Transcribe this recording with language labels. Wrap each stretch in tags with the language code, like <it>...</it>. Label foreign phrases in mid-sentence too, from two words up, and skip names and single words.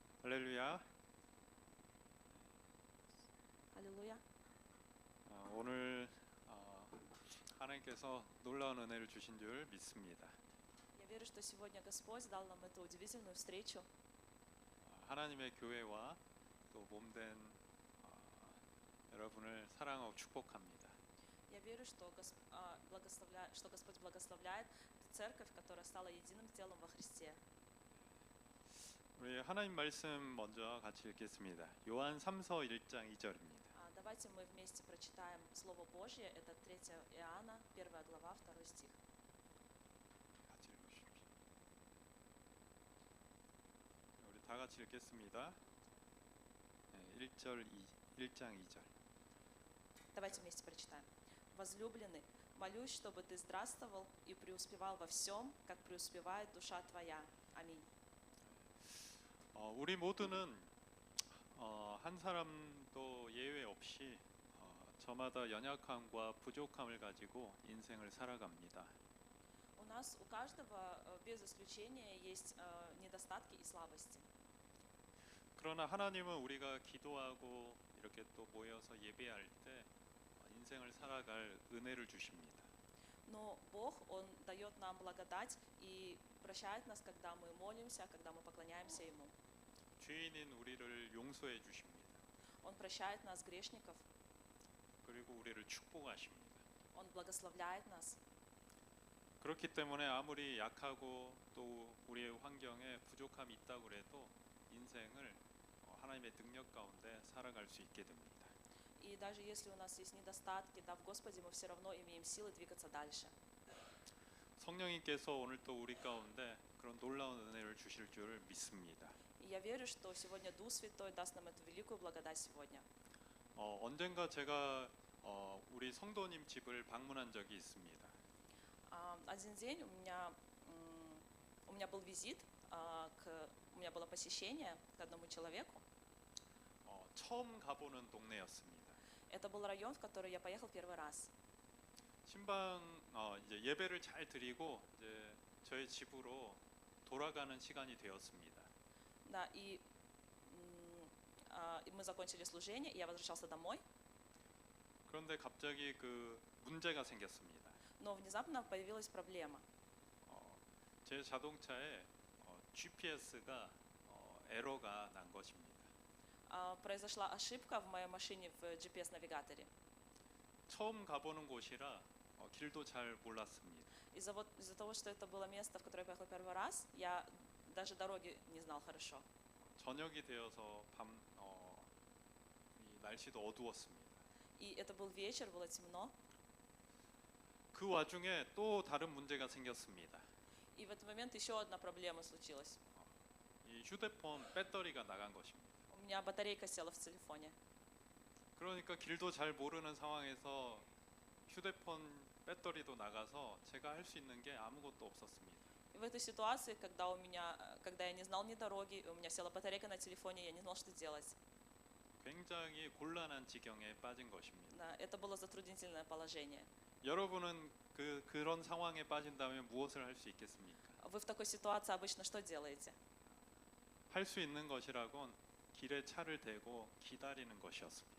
<ko>할렐루야.</ko> <ru>Аллилуйя.</ru> <ko>오늘 하나님께서 놀라운 은혜를 주신 줄 믿습니다.</ko> <ru>Я верю, что сегодня Господь дал нам эту удивительную встречу.</ru> <ko>하나님의 교회와 또 몸된 여러분을 사랑하고 축복합니다.</ko> <ru>Я верю, что Господь благословляет церковь, которая стала единым телом во Христе.</ru> <ko>우리 하나님 말씀 먼저 같이 읽겠습니다. 요한 3서 1장 2절입니다.</ko> <ru>Давайте мы вместе прочитаем Слово Божье. Это 3 Иоанна, 1 глава, 2 стих.</ru> <ko>같이 읽으십시오. 우리 다 같이 읽겠습니다. 1장 2절.</ko> <ru>Давайте вместе прочитаем. Возлюбленный, молюсь, чтобы ты здравствовал и преуспевал во всем, как преуспевает душа твоя. Аминь.</ru> <ko>우리 모두는 한 사람도 예외 없이 저마다 연약함과 부족함을 가지고 인생을 살아갑니다.</ko> <ru>У нас, у каждого, без исключения, есть недостатки и слабости.</ru> <ko>그러나 하나님은 우리가 기도하고 이렇게 또 모여서 예배할 때 인생을 살아갈 은혜를 주십니다.</ko> <ru>Но Бог, Он дает нам благодать и прощает нас, когда мы молимся, когда мы поклоняемся Ему.</ru> <ko>죄인인 우리를 용서해 주십니다.</ko> <ru>Он прощает нас, грешников.</ru> <ko>그리고 우리를 축복하십니다.</ko> <ru>Он благословляет нас.</ru> <ko>그렇기 때문에 아무리 약하고 또 우리의 환경에 부족함이 있다고 해도 인생을 하나님의 능력 가운데 살아갈 수 있게 됩니다.</ko> <ru>И даже если у нас есть недостатки, да, в Господе мы все равно имеем силы двигаться дальше.</ru> <ko>성령님께서 오늘 또 우리 가운데 그런 놀라운 은혜를 주실 줄 믿습니다.</ko> <ru>И я верю, что сегодня Дух Святой даст нам эту великую благодать сегодня.</ru> <ko>언젠가 제가 우리 성도님 집을 방문한 적이 있습니다.</ko> <ru>Один день у меня был визит, у меня было посещение к одному человеку.</ru> <ko>처음 가보는 동네였습니다.</ko> <ru>Это был район, в который я поехал первый раз.</ru> <ko>신방 이제 예배를 잘 드리고 이제 저희 집으로 돌아가는 시간이 되었습니다.</ko> <ru>Да, и мы закончили служение, и я возвращался домой.</ru> <ko>그런데 갑자기 그 문제가 생겼습니다.</ko> <ru>Но внезапно появилась проблема.</ru> <ko>제 자동차에 GPS가 에러가 난 것입니다.</ko> <ru>Произошла ошибка в моей машине в GPS-навигаторе.</ru> <ko>처음 가보는 곳이라 길도 잘 몰랐습니다.</ko> <ru>Из-за того, что это было место, в которое я поехал первый раз, я даже дороги не знал хорошо.</ru> <ko>저녁이 되어서 이 날씨도 어두웠습니다.</ko> <ru>И это был вечер, было темно.</ru> <ko>그 와중에 또 다른 문제가 생겼습니다.</ko> <ru>И в этот момент еще одна проблема случилась.</ru> <ko>이 휴대폰 배터리가 나간 것입니다.</ko> <ru>У меня батарейка села в телефоне.</ru> <ko>그러니까 길도 잘 모르는 상황에서 휴대폰 배터리도 나가서 제가 할 수 있는 게 아무것도 없었습니다.</ko> <ru>И в этой ситуации, когда я не знал ни дороги, у меня села батарейка на телефоне, я не знал, что делать.</ru> <ko>굉장히 곤란한 지경에 빠진 것입니다.</ko> <ru>Да, это было затруднительное положение.</ru> <ko>여러분은 그런 상황에 빠진다면 무엇을 할 수 있겠습니까?</ko> <ru>Вы в такой ситуации обычно что делаете?</ru> <ko>할 수 있는 것이라곤 길에 차를 대고 기다리는 것이었습니다.</ko>